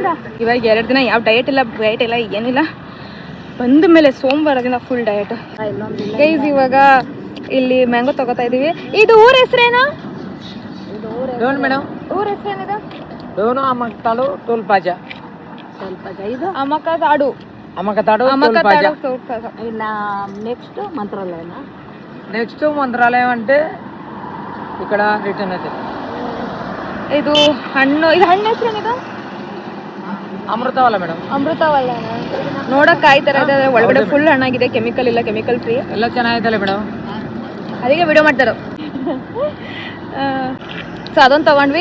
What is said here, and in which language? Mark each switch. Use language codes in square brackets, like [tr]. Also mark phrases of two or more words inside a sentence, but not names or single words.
[kn] ಇವಾಗ 2 ದಿನ ಯಾವ ಡಯಟ್ ಇಲ್ಲ ಏನಿಲ್ಲ. ಬಂದ ಮೇಲೆ ಸೋಮವಾರದಿಂದ ಫುಲ್ ಡಯಟ್. ಗೈಸ್, ಇವಾಗ ಇಲ್ಲಿ ಮ್ಯಾಂಗೋ ತಗೋತಾ ಇದೀವಿ. ಇದು ಊರ ಹೆಸರೇನು ಮೇಡಮ್? ಊರ ಹೆಸರೇನಿದೆ? ಅಮಕತಾಡು ಟೋಲ್ ಪ್ಲಾಜಾ. ಇದು ಅಮಕತಾಡು. [te] ఇన్న నెక్స్ట్ మంత్రాలయం అంటే ఇక్కడ రిటర్న్ అయితే [kn] ಇದು ಹಣ್ಣು ಹೆಸರೇನಿದು? ಅಮೃತವಲ್ಲ ಮೇಡಮ್. ಅಮೃತವಲ್ಲನಾ? ನೋಡಕ್ ಕಾಯ್ತಾರ ಇದೆ, ಒಳಗಡೆ ಫುಲ್ ಹಣ್ಣಾಗಿದೆ, ಕೆಮಿಕಲ್ ಇಲ್ಲ, [en] chemical free [kn] ಎಲ್ಲ ಚೆನ್ನಾಗಿದಲ್ಲ ಮೇಡಮ್, ಅದಕ್ಕೆ ವಿಡಿಯೋ ಮಾಡ್ತಾರ. ಸೊ ಅದೊಂದು ತೊಗೊಂಡ್ವಿ.